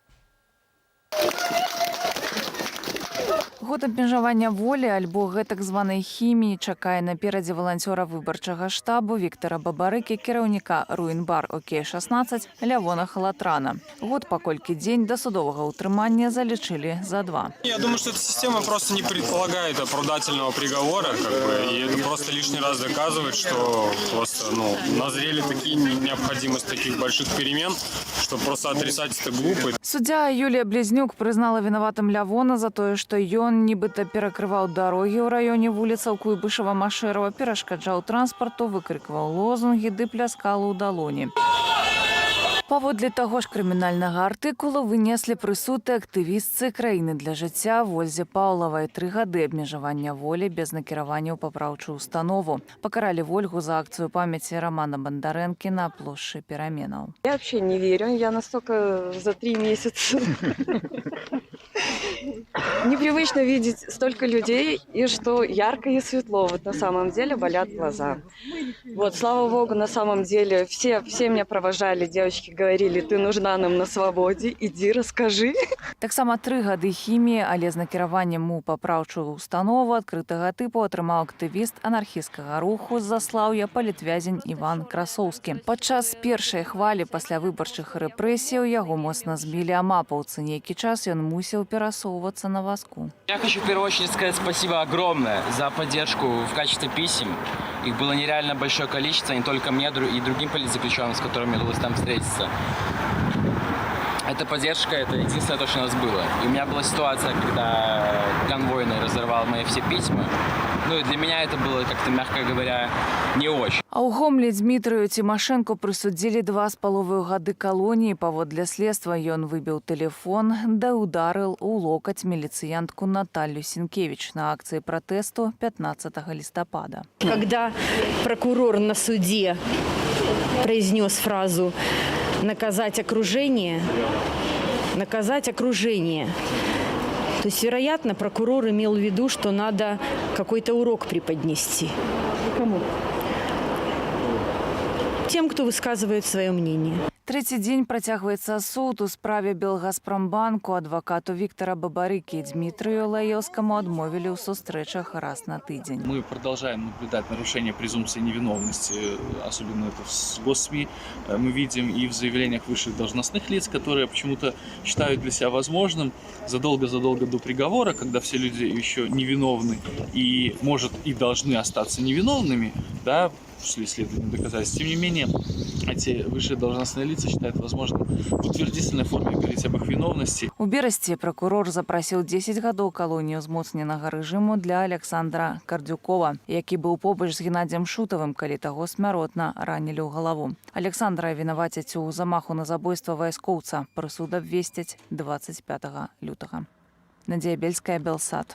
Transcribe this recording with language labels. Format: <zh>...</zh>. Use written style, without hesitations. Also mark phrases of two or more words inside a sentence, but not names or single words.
<be>Год абмежавання волі альбо гэтак званай хіміі чакае наперадзе валанцёра выбарчага штабу Віктара Бабарыкі, кіраўніка Руінбар ОК-16 Лявона Халатрана. Год, паколькі дзень да судовага ўтрымання залічылі за 2.</be> <ru>Я думаю, что эта система просто не предполагает оправдательного приговора, и это просто лишний раз доказывает, что просто назрели такие необходимость таких больших перемен, что просто отрицать это глупо.</ru> <be>Суддя Юлія Близнюк прызнала вінаватым Лявона за тое, што ён нібыта перакрываў дарогі ў раёне вуліцаў Куйбышева-Машэрава, перашкаджаў транспарту, выкрыкваў лозунгі ды пляскал у далоні. Паводле таго ж крымінальнага артыкула вынеслі прысуд і актывістцы краіны для жыцця Вользе Паўлавай 3 гады абмежавання волі без накіравання ў папраўчую установу. Пакаралі Вольгу за акцыю памяці Романа Бондарэнкі на плошчы Пераменаў.</be> <ru>Я вообще не верю, я настолько за 3 месяца непривычно видеть столько людей, и что ярко и светло. Вот на самом деле болят глаза. Вот, слава богу, на самом деле все меня провожали, девочки говорили, ты нужна нам на свободе, иди, расскажи.</ru> <be>Таксама 3 гады хіміі, але з накіраваннем у папраўчую установу адкрытага тыпу атрымаў актывіст анархісцкага руху з Заслаўя палітвязень Іван Красоўскі. Падчас першай хвалі пасля выбарчых рэпрэсіяў яго моцна збілі амапаўцы. Нейкі час ён мусіў перасоўвацца на вазку.</be> <ru>Я хочу в первую очередь сказать спасибо огромное за поддержку в качестве писем. Их было нереально большое количество, не только мне и другим политзаключенным, с которыми удалось там встретиться. Эта поддержка, это единственное то, что у нас было. И у меня была ситуация, когда конвойный разорвал мои все письма. Ну и для меня это было как-то, мягко говоря, не очень.</ru> <be>А ў Гомлі Дмітрыю Цімашэнку прысудзілі 2,5 гады калоніі. Паводле следства ён выбіў тэлефон да ударыў у локаць міліцыянтку Наталью Сінкевіч на акцыі пратэсту 15 листопада.</be> <ru>Когда прокурор на суде произнес фразу «наказать окружение», то есть, вероятно, прокурор имел в виду, что надо какой-то урок преподнести. Кому? Тем, кто высказывает свое мнение.</ru> <be>3-й дзень працягваецца суд у справе Белгазпромбанку. Адвакату Віктара Бабарыкі Дмітрыю Лаевскому адмовілі ў сустрэчах раз на тыдзень.</be> <ru>Мы продолжаем наблюдать нарушение презумпции невиновности, особенно это в госсми. Мы видим и в заявлениях высших должностных лиц, которые почему-то считают для себя возможным задолго до приговора, когда все люди еще невиновны и, может, и должны остаться невиновными, да, после исследования доказательств. Тем не менее, эти высшие должностные лица считают возможным в утвердительной форме говорить об их виновности.</ru> <be>У берасці прокурор запрасіў 10 гадоў калонію ўзмоцненага рэжыму для Александра Кардзюкова, які быў побач з Геннадзем Шутавым, калі таго смяротна ранілі ў галаву. Александра вінавацяць у замаху на забойства вайскоўца. Прысуд абвесцяць 25 лютага. Надзея Бельская, Белсат.</be>